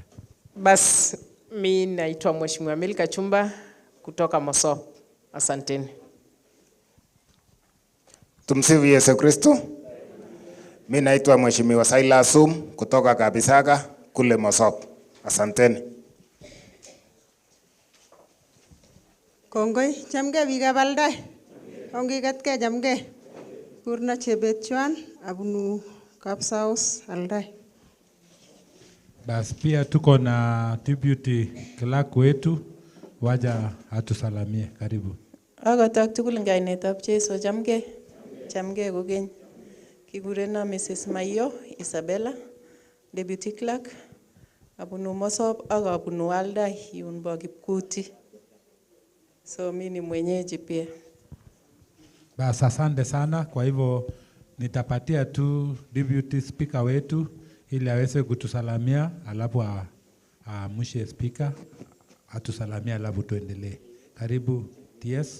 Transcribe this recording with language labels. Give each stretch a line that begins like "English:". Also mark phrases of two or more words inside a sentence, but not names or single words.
Swahili: Bas, mimi naitwa Mheshimiwa Milka Chumba kutoka Mosop. Asanteni. Tumsifu Yesu Kristo. Mimi naitwa Mheshimiwa Silas Sum kutoka Kabisaga kule Mosop. Asanteni.
Kalenjin: Kongoi, chamge biikab Aldai. Ongigatke chamge. Kurna Chebetchuan abunu Kapsaus Aldai.
Swahili: Bas, pia tuko na
English: deputy clerk
Swahili: wetu waja atusalamie. Karibu.
Kalenjin: Agotok tugul ngainetab Jesu chamge. Chamge kogeny. Kigurena Mrs. Mayo Isabella,
English: deputy clerk
Kalenjin: abunu Mosop ak abunu Aldai yun bo Kipkuti.
Swahili: So mimi ni mwenyeji pia. Basi asante sana. Kwa hivyo nitapatia tu
English: deputy speaker
Swahili: wetu ili aweze kutusalamia, alafu mwishe speaker atusalamia, alafu tuendelee. Karibu TS.